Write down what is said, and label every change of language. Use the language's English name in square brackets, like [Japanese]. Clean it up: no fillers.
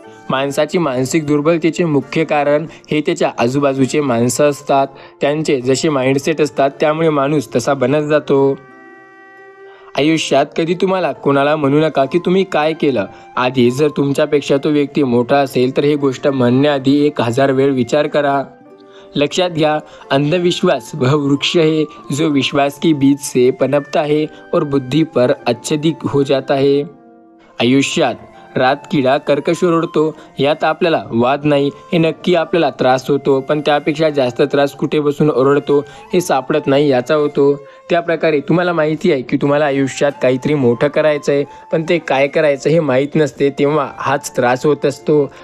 [Marathi] माणसाची मानसिक दुर्बलतेचे मुख्य कारण हे त्याच्या आजूबाजूचे माणसं असतात. त्यांचे जसे माइंडसेट असतात त्यामुळे माणूस तसा बनत जातो. आयुष्यात कधी तुम्हाला कोणाला म्हणू नका की तुम्ही काय केलं. आधी जर तुमच्यापेक्षा तो व्यक्ती मोठा असेल तर ही गोष्ट म्हणण्याआधी 1000 वेळ विचार करा. लक्षात घ्या, [Hindi] अंधविश्वास वह वृक्ष है जो विश्वास की बीज से पनपता है और बुद्धि पर आच्छादित हो जाता है. [Marathi] आयुष्यात रात किडा कर्कश ओरडतो यात आपल्याला वाद नाही. हे नक्की आपल्याला त्रास होतो, पण त्यापेक्षा जास्त त्रास कुठे बसून ओरडतो हे सापडत नाही याचा होतो. त्या प्रकारे तुम्हाला माहिती आहे की तुम्हाला आयुष्यात काहीतरी मोठं करायचं आहे, पण ते काय करायचं हे माहीत नसते, तेव्हा हाच त्रास होत असतो.